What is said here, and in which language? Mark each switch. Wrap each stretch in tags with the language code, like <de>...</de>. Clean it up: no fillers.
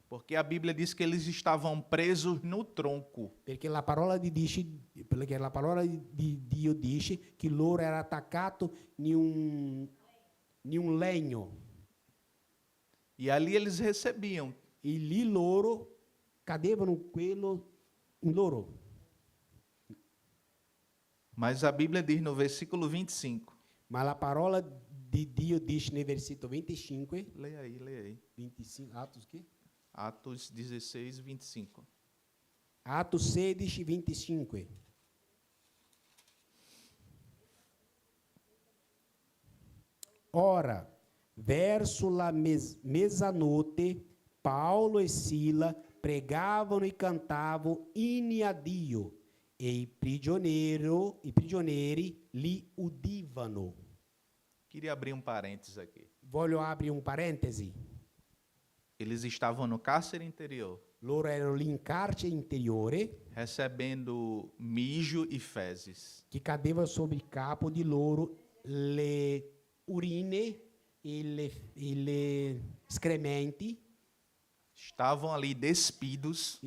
<pt>Porque a Bíblia diz que eles estavam presos no tronco.</pt> <it>Perché la parola di Dio dice che loro erano attaccati in un legno.</it> <pt>E ali eles recebiam.</pt> <it>E lì loro cadevano quello in loro.</it> <pt>Mas a Bíblia diz no versículo 25.</pt> <it>Ma la parola di Dio dice nel versetto 25,</it> <pt>Leia aí, leia aí.</pt> <it>25 Atos che?</it> <pt>Atos 16, 25. Atos 16, 25.</pt> <it>Ora, verso la mezzanotte, Paulo e Sila pregavano e cantavam inni a Dio, e i prigionieri li udivano.</it> <pt>Queria abrir um parênteses aqui.</pt> <it>Voglio aprire un parentesi.</it> <pt>Eles estavam no cárcere interior,</pt> <it>Loro erano lì in carcere interiore,</it> <pt>recebendo mijo e fezes.</pt> <it>che cadeva sopra il capo di loro le urine e le escrementi.</it> <pt>Estavam ali despidos,</pt>